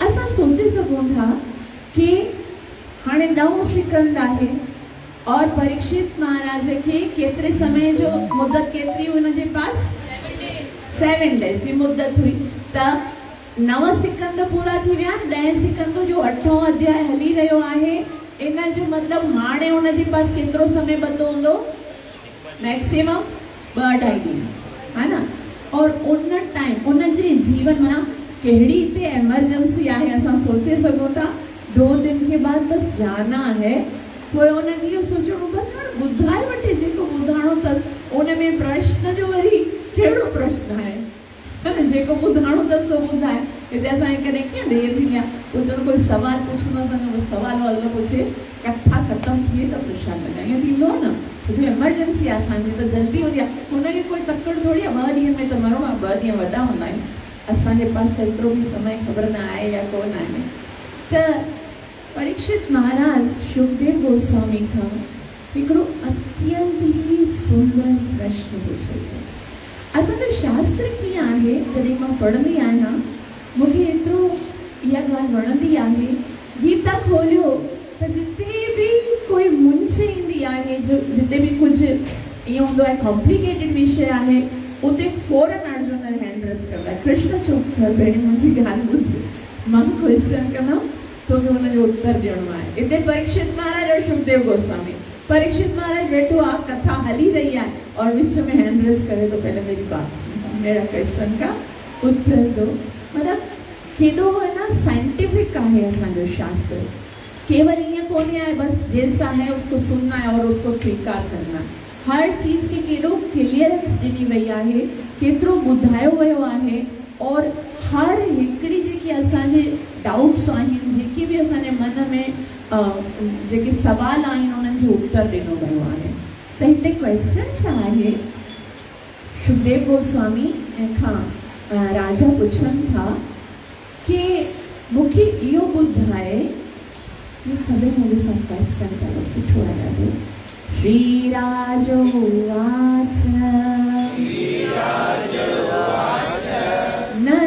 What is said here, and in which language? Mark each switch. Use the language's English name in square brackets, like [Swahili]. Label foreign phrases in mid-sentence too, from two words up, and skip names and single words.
[Sindhi] असां सोचे सघूं था कि हाणे 9 सिकंद आहे और परीक्षित महाराज खे केतिरे समय जो मुदत केतिरी हुन जे पास? 7 डेज़ जी मुदत हुई। त 9 सिकंद पूरा थी विया, 10 सिकंद जो 8हों अध्याय हली रहियो आहे। इन जो मतलब हाणे हुन जे पास केतिरो समय बचो हूंदो? मैक्सिमम 2-2.5 ॾींहं, [Hindi] है ना। [Sindhi] और उन टाइम उन जे जीवन माना कहिड़ी हिते एमरजेंसी आहे, असां सोचे सघूं था [Hindi] 2 दिन के बाद बस जाना है। [Sindhi] पोइ उनखे इहो सोचणो बसि हाणे ॿुधाए वठे जेको ॿुधाइणो अथसि। उन में प्रश्न जो वरी कहिड़ो प्रश्न आहे, जेको ॿुधाइणो अथसि सो ॿुधाए। हिते असांखे कॾहिं कीअं देरि थींदी आहे, पोइ चलो कोई सवाल पुछंदो असांखे, सवाल वाल न पुछे, कथा ख़तमु थिए त प्रश्न लॻाए, ईअं थींदो आहे न। छोकी एमरजेंसी आहे असांजी, त जल्दी हूंदी आहे, हुनखे कोई तकड़ थोरी आहे। 2 ॾींहंनि में त मरणो आहे, 2 ॾींहं वॾा हूंदा आहिनि। असांजे पास त एतिरो बि समय ख़बर न आहे या कोन आहे। त परीक्षित महाराज शुकदेव गोस्वामी खां हिकिड़ो अत्यंत ई सुंदर प्रश्न पुछे। असांजो शास्त्र कीअं आहे, जॾहिं मां पढ़ंदी आहियां मूंखे एतिरो इहा ॻाल्हि वणंदी आहे। गीता खोलियो त जिते बि कोई मुंझ ईंदी आहे, जिते बि कुझु ईअं हूंदो आहे कॉम्प्लिकेटेड विषय आहे, उते फौरन अर्जुन [English] hand raise [Sindhi] कंदा आहे, कृष्ण चुप कर भेण मुंहिंजी ॻाल्हि ॿुध, मां क्वेश्चन कंदमि तोखे हुनजो उत्तर ॾियणो आहे। हिते परीक्षित महाराज और शुकदेव गोस्वामी, परीक्षित महाराज वेठो आहे, [Hindi] कथा हली रही है और बीच में [English] hand raise [Hindi] करे तो पहले मेरी बात सुनो, मेरा क्वेश्चन का उत्तर दो। [Sindhi] मतलब केॾो है ना साइंटिफिक आहे असांजो शास्त्र। [Hindi] केवल ये कोन है बस जैसा है उसको सुनना है और उसको स्वीकार करना। [Sindhi] हर चीज़ के केॾो क्लियरेंस ॾिनी वई आहे, केतिरो ॿुधायो वियो आहे, और हर हिकिड़ी जेकी असांजे डाउट्स आहिनि, जेके बि असांजे मन में जेके सवाल आहिनि उन्हनि जो उत्तर ॾिनो वियो आहे। त हिते क्वेश्चन छा आहे, शुकदेव गोस्वामी खां राजा पुछनि था कि मूंखे इहो ॿुधाए, ये सभई मुंहिंजो सां क्वेश्चन ॾाढो सुठो आहे ॾाढो। [Sanskrit] श्री राजो वाच